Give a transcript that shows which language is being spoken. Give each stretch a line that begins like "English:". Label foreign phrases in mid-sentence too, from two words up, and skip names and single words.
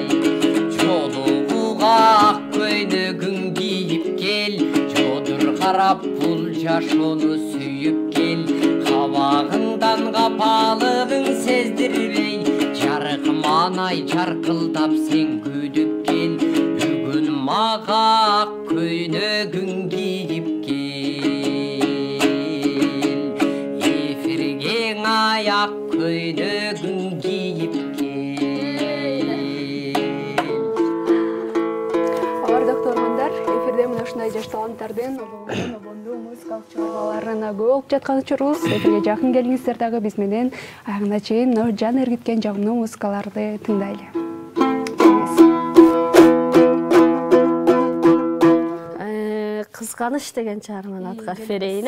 Kazakh: Жолуға ақ көйнөгін киіп кел, жодыр қарап бұл жаш оны сүйіп кел, қабағыңдан қапалығың сездірбей, жарық манай жарқылдап сен күдіп кел, бүгін маға ақ көйнөгін киіп кел. Эфирге ақ көйнөгін киіп кел.
Kyrgyz: Ардактуу көрөрмандар, эфирде мына ушундай жаш таланттардын обондуу музыкалык чыгармаларына көп болуп жаткан учурубуз. Эфирге жакын келиңиздер дагы биз менен аягына чейин жан эргиткен жагымдуу музыкаларды тыңдайлы. Кызганыч деген чыгарманы аткарып берейин.